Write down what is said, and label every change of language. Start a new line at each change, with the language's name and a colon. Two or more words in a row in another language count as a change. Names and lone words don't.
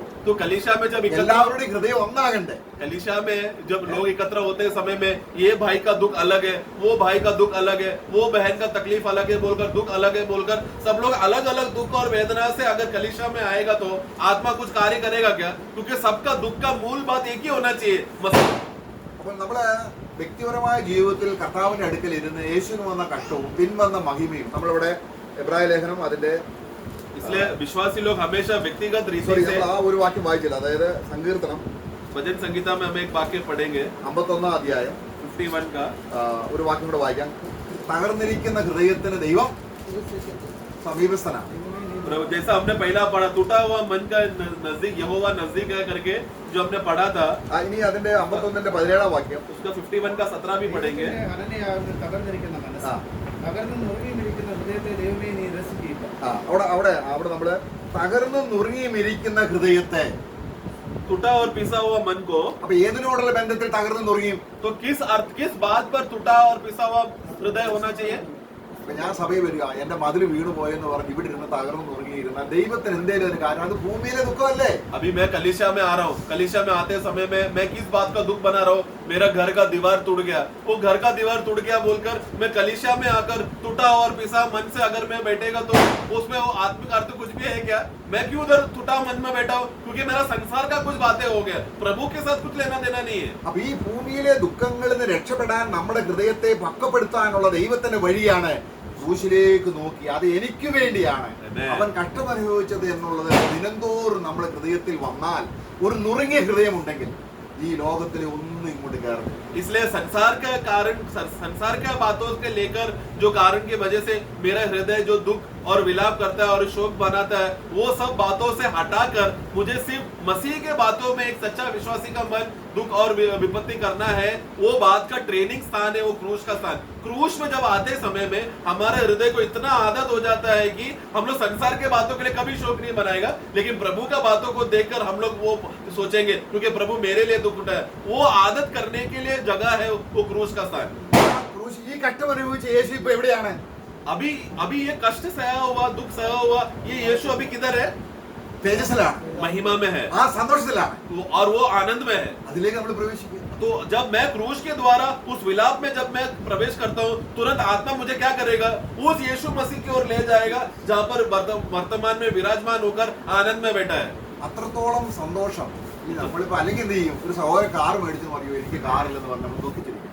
Hindi: तो कलीसिया में जब
Malayalam: എല്ലാവരുടെയും ഹൃദയം ഒന്നാകണ്ടേ?
Hindi: कलीसिया में जब लोग एकत्र होते हैं समय में ये भाई का दुख अलग है, वो भाई का दुख अलग है, वो बहन का तकलीफ अलग है बोलकर दुख अलग है बोलकर सब लोग अलग अलग दुख और वेदना से अगर कलीसिया में आएगा तो आत्मा कुछ कार्य करेगा क्या? क्योंकि सबका दुख का मूल बात एक ही होना चाहिए, मसीह।
Malayalam: അപ്പോൾ നമ്മള് വ്യക്തിപരമായ ജീവിതത്തിൽ കർത്താവിന്റെ അടുക്കൽ ഇരുന്ന് യേശുവിന് വന്ന കഷ്ടവും പിൻവന്ന മഹിമയും നമ്മളിവിടെ എബ്രായ ലേഖനം അതിന്റെ
Hindi: इसलिए विश्वासी लोग हमेशा व्यक्तिगत रीति से
Malayalam: ആ ഒരു വാക്യം വായിച്ചില്ല, അതായത് സങ്കീർത്തനം
Hindi: भजन संगीता में हम एक वाक्य पढ़ेंगे
Malayalam: 51 അധ്യായം
Hindi: 51 का
Malayalam: ഒരു വാക്യം കൂടെ വായിക്കാം. തകർന്നിരിക്കുന്ന ഹൃദയത്തിന് ദൈവം സമീപസ്ഥനാണ്.
Hindi: जैसा हमने पहला पढ़ा, टूटा हुआ मन का नजदीक यहोवा नजदीक है करके जो हमने पढ़ा था,
Malayalam: ഇനി അതിന്റെ 51 17 വാക്യം
Hindi: उसका 51 का 17 भी पढ़ेंगे।
Malayalam: തകർന്നിരിക്കുന്ന മനസ്സ്, തകർന്ന് നുറുങ്ങിയിരിക്കുന്ന ഹൃദയത്തെ ദൈവമേ നീ രസിക്കുക. അവിടെ നമ്മള് തകർന്നു നുറുങ്ങിയിരിക്കുന്ന ഹൃദയത്തെ,
Hindi: टूटा और पिसा हुआ मन को,
Malayalam: അപ്പൊ ഏതിനോടുള്ള ബന്ധത്തിൽ തകർന്നു നുറുങ്ങിയും?
Hindi: तो किस बात पर टूटा और पिसा हुआ हृदय होना चाहिए?
Malayalam: ഞാൻ സഭയിൽ വരിക, എന്റെ മതിൽ വീണു പോയെന്ന് പറഞ്ഞ് ഇവിടെ ഇരുന്ന് തകർന്നു നുറുങ്ങിയിരുന്ന ദൈവത്തിന് എന്തേലും ഒരു കാര്യം, അത് ഭൂമിയിലെ ദുഃഖമല്ലേ?
Hindi: अभी मैं कलीसिया में आ रहा हूँ, कलीसिया में आते समय में मैं किस बात का दुख बना रहा हूँ? मेरा घर का दीवार टूट गया, वो घर का दीवार टूट गया बोलकर मैं कलीसिया में आकर टूटा और पिसा मन से अगर मैं बैठेगा तो उसमें वो आत्मिक अर्थ कुछ भी है क्या? मैं क्यों उधर टूटा मन में बैठा हूँ? क्योंकि मेरा संसार का कुछ बातें हो गया, प्रभु के साथ कुछ लेना देना नहीं है।
Malayalam: അപ്പൊ ഈ ഭൂമിയിലെ ദുഃഖങ്ങളിൽ നിന്ന് രക്ഷപ്പെടാൻ നമ്മുടെ ഹൃദയത്തെ പക്വപ്പെടുത്താനുള്ള ദൈവത്തിന്റെ വഴിയാണ് ക്രൂശിലേക്ക് നോക്കി അത് എനിക്ക് വേണ്ടിയാണ് അവൻ കഷ്ടം അനുഭവിച്ചത് എന്നുള്ളത് ദിനംതോറും നമ്മുടെ ഹൃദയത്തിൽ വന്നാൽ, ഒരു നുറുങ്ങിയ ഹൃദയമുണ്ടെങ്കിൽ ഈ ലോകത്തിലെ ഒന്നും ഇങ്ങോട്ട് കയറും.
Hindi: इसलिए संसार का बातों के लेकर जो कारण की वजह से मेरा हृदय जो दुख और विलाप करता है और शोक बनाता है, वो सब बातों से हटाकर मुझे सिर्फ मसीह के बातों में एक सच्चा विश्वासी का मन दुख और विपत्ति करना है। वो बात का ट्रेनिंग स्थान है वो क्रूस का स्थान। क्रूस में जब आते समय में हमारे हृदय को इतना आदत हो जाता है कि हम लोग संसार के बातों के लिए कभी शोक नहीं बनाएगा, लेकिन प्रभु का बातों को देखकर हम लोग वो सोचेंगे क्योंकि प्रभु मेरे लिए दुख उठाया। वो आदत करने के लिए जगह है वो क्रूस का स्थान।
Malayalam: ക്രൂശ് ഈ കഷ്ടം അനുഭവിച്ച യേശു ഇപ്പൊ എവിടെയാണ്?
Hindi: अभी ये कष्ट सहा हुआ, दुख सहा हुआ, ये यीशु अभी किधर है?
Malayalam: തേജസ്സിലാണ്,
Hindi: महिमा में है,
Malayalam: ആ സന്തോഷത്തിലാണ്,
Hindi: और वो आनंद में है।
Malayalam: അതിലേക്ക് നമ്മൾ പ്രവേശിക്കുക.
Hindi: तो जब मैं क्रूस के द्वारा उस विलाप में जब मैं प्रवेश करता हूँ, तुरंत आत्मा मुझे क्या करेगा? उस यीशु मसीह की ओर ले जाएगा जहाँ पर वर्तमान में विराजमान होकर आनंद में बैठा है।
Malayalam: അത്രത്തോളം സന്തോഷം ഈ നമ്മളിപ്പോ അല്ലെങ്കിൽ എന്ത് ചെയ്യും? ഒരു സഹോദരൻ കാർ മേടിച്ചു പറയൂ, എനിക്ക് കാറില്ലെന്ന് പറഞ്ഞ് നമ്മൾ ദുഃഖിച്ചിരിക്കും.